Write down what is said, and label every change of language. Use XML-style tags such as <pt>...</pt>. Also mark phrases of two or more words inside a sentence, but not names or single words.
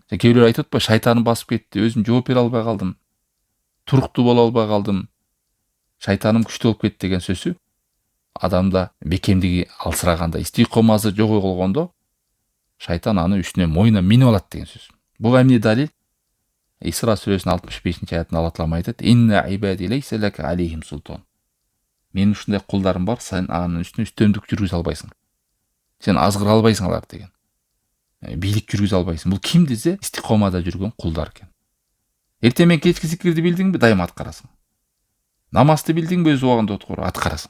<ky>Кээ бирөө айтып атпайбы, шайтаным басып кетти, өзүм жооп бере албай калдым, туруктуу боло албай калдым, шайтаным күчтүү болуп кетти деген сөзү адамда бекемдиги алсыраганда, истикомасы жогойгондо шайтан аны үстүнө мойнуна минип алат деген сөз. Буга эмне далил? Исра сүрөсүнүн 65-аятында Алла Таала айтат:</ky> <ar>"إن عبادي ليس لك عليهم سلطان."</ar> <ky>Менин ушундай кулдарым бар, сен анын үстүнө үстөмдүк жүргүзө албайсың. Сен азгыра албайсың алар деген. Бийлик жүргүзө албайсың. Бул ким десе, истикомада жүргөн кулдар экен. Эртең менен кечки зикирди билдиңби, дайыма аткарасың. Намазды билдиңби, өз убагында отуруп аткарасың.</ky>